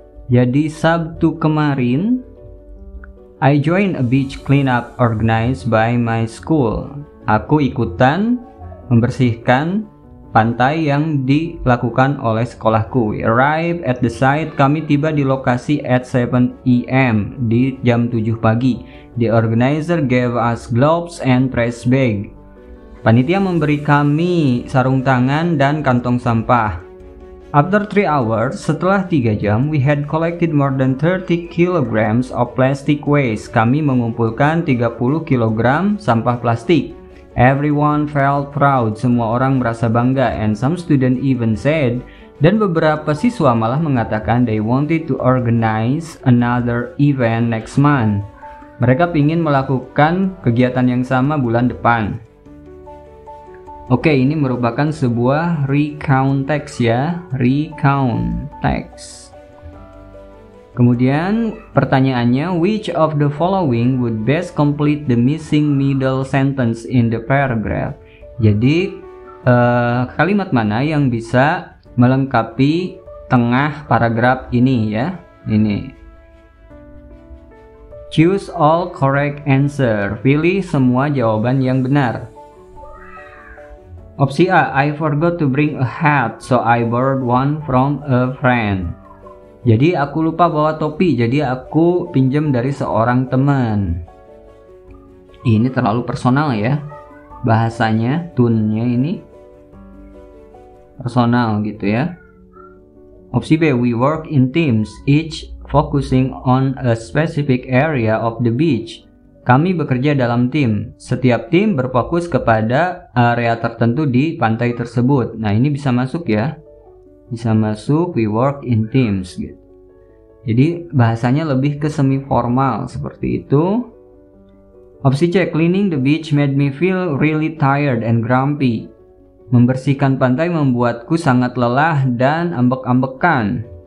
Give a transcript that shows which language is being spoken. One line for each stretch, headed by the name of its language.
Indonesian: Jadi Sabtu kemarin,
English: I joined a beach cleanup organized by my school.
Indonesian: Aku ikutan membersihkan pantai yang dilakukan oleh sekolahku.
English: We arrived at the site.
Indonesian: Kami tiba di lokasi
English: at 7 AM,
Indonesian: di jam 7 pagi.
English: The organizer gave us gloves and trash bag.
Indonesian: Panitia memberi kami sarung tangan dan kantong sampah.
English: After 3 hours,
Indonesian: setelah 3 jam,
English: we had collected more than 30 kilograms of plastic waste.
Indonesian: Kami mengumpulkan 30 kilogram sampah plastik.
English: Everyone felt proud,
Indonesian: semua orang merasa bangga,
English: and some students even said,
Indonesian: dan beberapa siswa malah mengatakan
English: they wanted to organize another event next month.
Indonesian: Mereka ingin melakukan kegiatan yang sama bulan depan. Oke, ini merupakan sebuah recount text ya, recount text. Kemudian pertanyaannya,
English: which of the following would best complete the missing middle sentence in the paragraph?
Indonesian: Jadi kalimat mana yang bisa melengkapi tengah paragraf ini ya? Ini.
English: Choose all correct answer.
Indonesian: Pilih semua jawaban yang benar.
English: Opsi A, I forgot to bring a hat, so I borrowed one from a friend.
Indonesian: Jadi aku lupa bawa topi, jadi aku pinjam dari seorang teman. Ini terlalu personal ya. Bahasanya, tone-nya ini personal gitu ya.
English: Opsi B, we work in teams, each focusing on a specific area of the beach.
Indonesian: Kami bekerja dalam tim. Setiap tim berfokus kepada area tertentu di pantai tersebut. Nah, ini bisa masuk ya. Bisa masuk,
English: we work in teams
Indonesian: gitu. Jadi bahasanya lebih ke semi formal seperti itu.
English: Opsi C, cleaning the beach made me feel really tired and grumpy.
Indonesian: Membersihkan pantai membuatku sangat lelah dan ambek-ambekan.